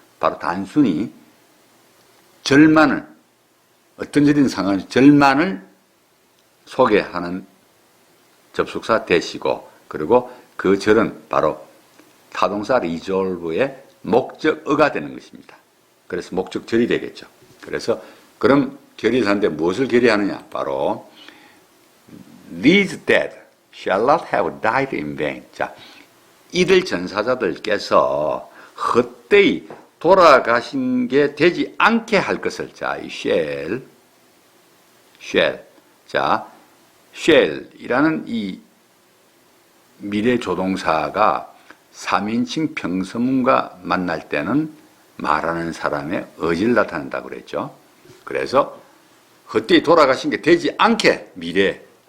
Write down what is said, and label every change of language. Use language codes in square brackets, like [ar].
[ko] 바로 단순히 절만을 어떤 일이든 상관없이 절만을 소개하는 접속사 that이고, 그리고 그 절은 바로 타동사 resolve의 목적어가 되는 것입니다. 그래서 목적절이 되겠죠. 그래서 그럼 결의를 하는데 무엇을 결의하느냐? 바로 [en] these dead shall not have died in vain. [ko] 자, 이들 전사자들께서 헛되이 돌아가신 게 되지 않게 할 것을, 자, 이 shall. 자, shall이라는 이 미래 조동사가 3인칭 평서문과 만날 때는 말하는 사람의 의지를 나타낸다고 그랬죠. 그래서 헛되이 돌아가신 게 되지 않게 미래